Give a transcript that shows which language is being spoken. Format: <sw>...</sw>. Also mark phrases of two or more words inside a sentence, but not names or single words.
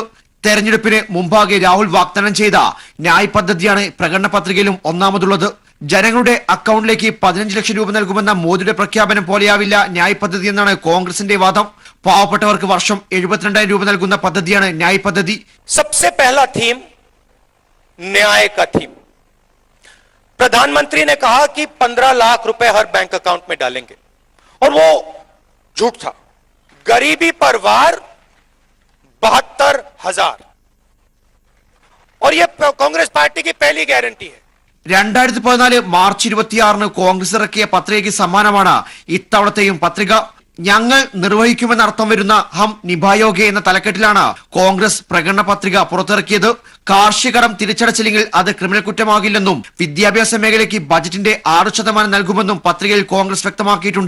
<ml>തെരഞ്ഞെടുപ്പിന് മുമ്പാകെ രാഹുൽ വാഗ്ദാനം ചെയ്ത ന്യായ് പദ്ധതിയാണ് പ്രകടന പത്രികയിലും ഒന്നാമതുള്ളത്. ജനങ്ങളുടെ അക്കൗണ്ടിലേക്ക് 15 ലക്ഷം രൂപ നൽകുമെന്ന മോദിയുടെ പ്രഖ്യാപനം പോലെയാവില്ല ന്യായ് പദ്ധതി എന്നാണ് കോൺഗ്രസിന്റെ വാദം. പാവപ്പെട്ടവർക്ക് വർഷം 72,000 രൂപ നൽകുന്ന പദ്ധതിയാണ് ന്യായ് പദ്ധതി.</ml> <hi>सबसे पहला थीम न्याय का थीम. प्रधानमंत्री ने कहा कि 15 लाख रुपए हर बैंक अकाउंट में डालेंगे और वो झूठ था. गरीबी पर वार 72,000 और ये कांग्रेस पार्टी की पहली गारंटी है.</hi> <ml>2014 മാർച്ച് 26 കോൺഗ്രസ് ഇറക്കിയ പത്രികയ്ക്ക് സമ്മാനമാണ് ഇത്തവണത്തെയും പത്രിക. ഞങ്ങൾ നിർവഹിക്കുമെന്ന് അർത്ഥം വരുന്ന ഹം നിഭായോഗെ എന്ന തലക്കെട്ടിലാണ് കോൺഗ്രസ് പ്രകടന പത്രിക പുറത്തിറക്കിയത്. കാർഷിക കടം തിരിച്ചടച്ചില്ലെങ്കിൽ അത് ക്രിമിനൽ കുറ്റമാകില്ലെന്നും വിദ്യാഭ്യാസ മേഖലയ്ക്ക് ബജറ്റിന്റെ 6% നൽകുമെന്നും പത്രികയിൽ കോൺഗ്രസ് വ്യക്തമാക്കിയിട്ടുണ്ട്.</ml>